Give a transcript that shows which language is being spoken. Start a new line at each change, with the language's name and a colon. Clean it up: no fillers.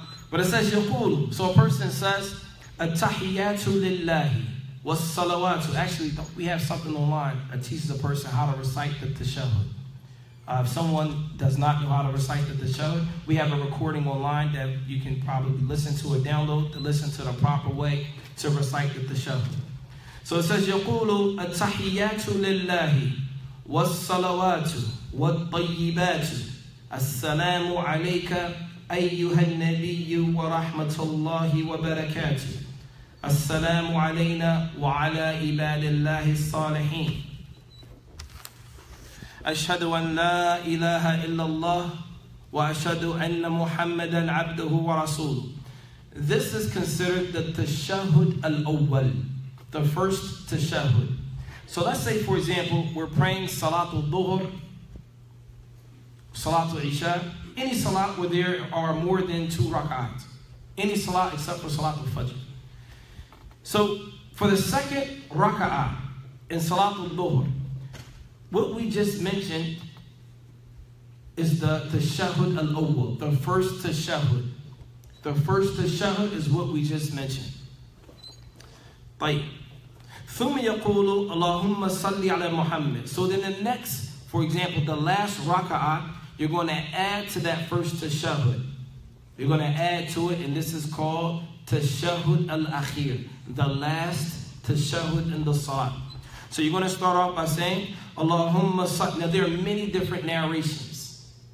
English: But it says, yaqulu. So a person says,
Arabic: at-tahiyyatu lillahi was-salawatu.
English: Actually, we have something online that teaches a person how to recite the tashahhud. If someone does not know how to recite the tashahhud, we have a recording online that you can probably listen to or download to listen to the proper way to recite the tashahhud. So it says,
Arabic: يقول التحيات لله والصلوات والطيبات السلام عليك أيها النبي ورحمة الله وبركاته السلام علينا وعلى عباد الله الصالحين أشهد أن لا إله إلا الله وأشهد أن محمدا عبده ورسوله.
English: This is considered the tashahhud al-awwal, the first tashahhud. So let's say, for example, we're praying Salatul Dhuhr, Salatul Isha, any salat where there are more than 2 rak'at. Any salat except for Salatul Fajr. So for the second rak'ah in Salatul Dhuhr, what we just mentioned is the tashahhud al-awwal, the first tashahhud. The first tashahhud is what we just mentioned.
Arabic: طيب. ثم يقول اللهم صل على محمد.
English: So then the next, for example, the last raka'ah, you're going to add to that first tashahhud. You're going to add to it, and this is called tashahhud al-akhir, the last tashahhud in the salat. So you're going to start off by saying Allahumma salli. Now there are many different narrations.